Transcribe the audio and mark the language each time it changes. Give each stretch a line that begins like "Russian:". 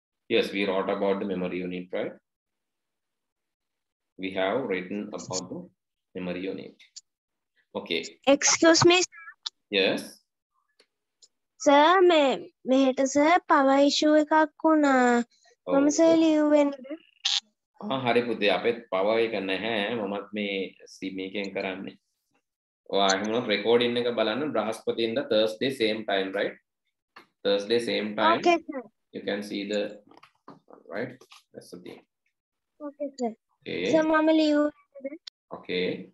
English: Yes, we wrote about the memory unit, right? We have written about the memory unit. Okay. Excuse me, Yes. sir.
Sinhala: මෙහෙට sir power issue එකක් වුණා. මම sir ලියුවෙන්නේ. හරි පුතේ අපෙත් power එක නැහැ. මමත් මේ sim එකෙන් කරන්නේ. ඔයා එහෙනම් recording එක බලන්න බ්‍රහස්පතින්දා
English: Thursday same time, right? Thursday same time. Okay, sir. You can see the, right? That's the thing. Okay, sir. Okay.
Sinhala: Sir, මම ලියුවේ.
English: Okay.